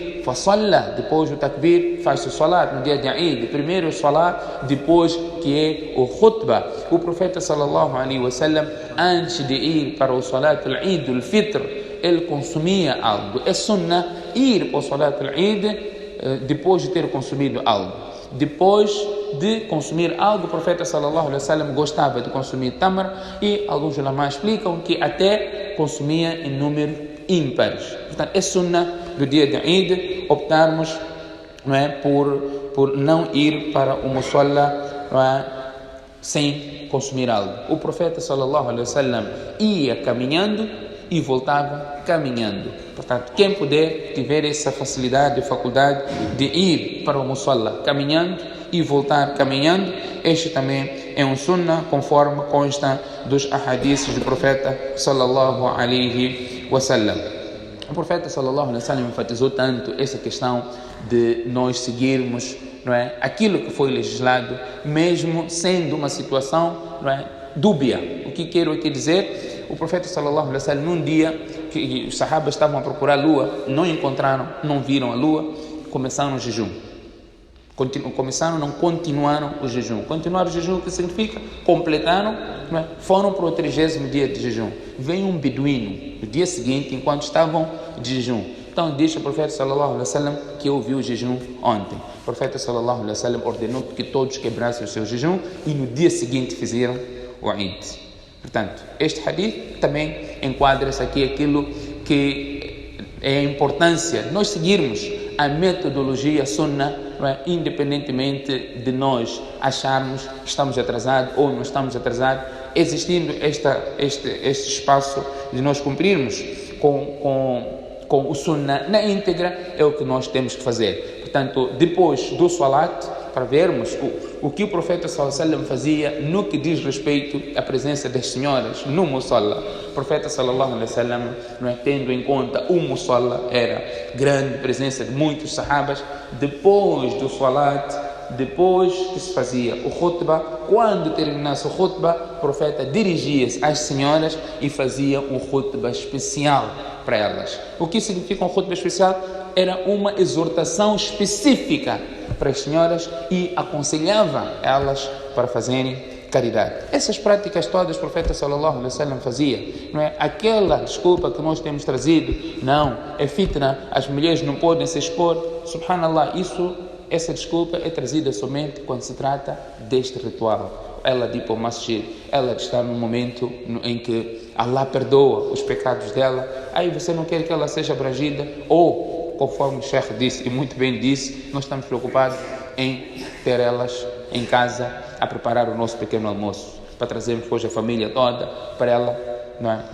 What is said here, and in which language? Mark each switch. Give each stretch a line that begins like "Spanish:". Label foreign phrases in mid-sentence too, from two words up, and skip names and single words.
Portuguese: Fasalla, depois do takbir, faz o salat no dia de Eid. Primeiro o salat, depois que é o khutbah. O profeta
Arabic: صلى الله عليه وسلم,
Portuguese: antes de ir para o
Arabic: صلاة العيد الفطر,
Portuguese: ele consumia algo. É sunnah ir para o
Arabic: صلاة العيد
Portuguese: depois de ter consumido algo. Depois de consumir algo, o profeta
Arabic: صلى الله عليه وسلم
Portuguese: gostava de consumir tamar, e alguns ulama explicam que até consumia em número ímpares. Portanto, é sunnah do dia de Eid optarmos, não é, por não ir para o musalla, não é, sem consumir algo. O profeta
Arabic: صلى الله عليه وسلم
Portuguese: ia caminhando e voltava caminhando. Portanto, quem puder, tiver essa facilidade e faculdade de ir para o musalla caminhando e voltar caminhando, este também é um sunnah, conforme consta dos ahadiths do profeta
Arabic: صلى الله عليه وسلم.
Portuguese: O profeta
Arabic: صلى الله عليه وسلم
Portuguese: enfatizou tanto essa questão de nós seguirmos, não é, aquilo que foi legislado, mesmo sendo uma situação, não é, dúbia. O que quero aqui dizer? O profeta
Arabic: صلى الله عليه وسلم,
Portuguese: num dia que os sahabas estavam a procurar a lua, não encontraram, não viram a lua, começaram o jejum. Não continuaram o jejum. Continuaram o jejum, o que significa? Completaram, não é? Foram para o 30º dia de jejum. Veio um beduíno no dia seguinte, enquanto estavam de jejum. Então diz o profeta
Arabic: صلى الله عليه وسلم
Portuguese: que ouviu o jejum ontem. O profeta
Arabic: صلى الله عليه وسلم
Portuguese: ordenou que todos quebrassem o seu jejum e no dia seguinte fizeram o Eid. Portanto, este hadith também enquadra-se aqui aquilo que é a importância de nós seguirmos a metodologia sunnah, independentemente de nós acharmos que estamos atrasados ou não estamos atrasados, existindo este espaço de nós cumprirmos com o sunnah na íntegra, é o que nós temos que fazer. Portanto, depois do salat, para vermos o que o profeta
Arabic: صلى الله عليه وسلم
Portuguese: fazia no que diz respeito à presença das senhoras no musalla. O profeta
Arabic: صلى الله عليه وسلم,
Portuguese: tendo em conta o musalla, era grande presença de muitos sahabas. Depois do salat, depois que se fazia o khutbah, quando terminasse o khutbah, o profeta dirigia-se às senhoras e fazia um khutbah especial para elas. O que significa um khutbah especial? Era uma exortação específica para as senhoras e aconselhava elas para fazerem caridade. Essas práticas todas o profeta
Arabic: صلى الله عليه وسلم
Portuguese: fazia. Não é aquela desculpa que nós temos trazido, não, é fitna, as mulheres não podem se expor. Subhanallah, essa desculpa é trazida somente quando se trata deste ritual. Ela de ir para o masjid, ela de estar num momento em que Allah perdoa os pecados dela, aí você não quer que ela seja abrangida, ou conforme o Sheikh disse, e muito bem disse, nós estamos preocupados em ter elas em casa a preparar o nosso pequeno almoço, para trazermos hoje a família toda para ela, não é?